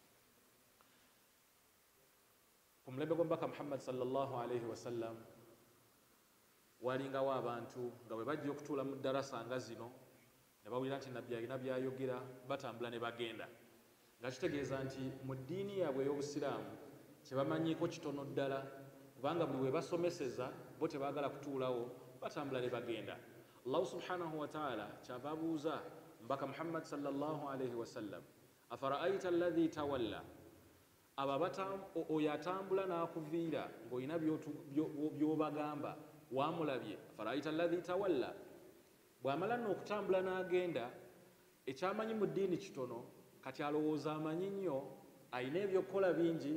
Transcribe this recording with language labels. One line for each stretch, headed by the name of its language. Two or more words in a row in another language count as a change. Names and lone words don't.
Ganda: Ku mulembe gw'omubaka Muhammad
Arabic: صلى الله عليه وسلم
Ganda: walingawo abantu nga bwe bajja okutuula mu ddarasa nga zino ne bawulira nti nabbi alina byayogera, batambula ne bagenda, nga kitegeeza nti mu ddiini yaabwe ey'obusiraamu kye bamanyiiko kitono ddala, kubanga buli we basomeseza bo tebaagala kutuulawo, batambula ne bagenda. Allah
Arabic: سبحانه وتعالى
Ganda: kyava abuuza mbaka Muhammad
Arabic: صلى الله عليه وسلم, أفرأيت الذي تولى,
Ganda: oyo atambula n'akuviira ng'olina by'obagamba wamulabye.
Arabic: أفرأيت الذي تولى,
Ganda: bw'amala nno okutambula n'agenda, ekyamanyi mu ddiini kitono, kati alowooza amanyi nnyo, alina ebyokukola bingi.